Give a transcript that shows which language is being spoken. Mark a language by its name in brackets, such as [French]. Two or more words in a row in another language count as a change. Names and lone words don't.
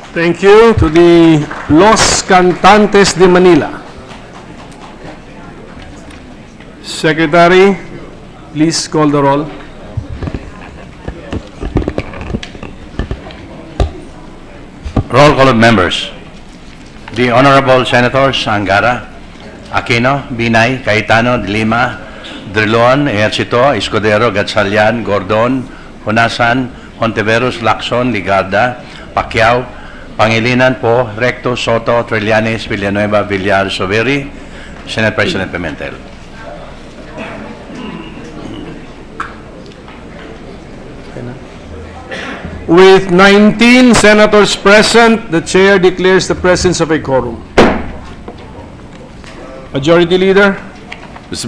[English] Thank you to the Los Cantantes de Manila. Secretary, please call the roll. Roll call of members. The Honorable Senators Angara, Aquino, Binay, Cayetano, De Lima, Drilon, Ejercito, Escudero, Gatchalian, Gordon, Honasan, Hontiveros, Lacson, Ligarda, Pacquiao, Pangilinan Po, Recto, Soto, Trillanes, Villanueva, Villar, Soveri, Senate President Pimentel. With 19 senators present, the chair declares the presence of a quorum. Majority Leader, Mr.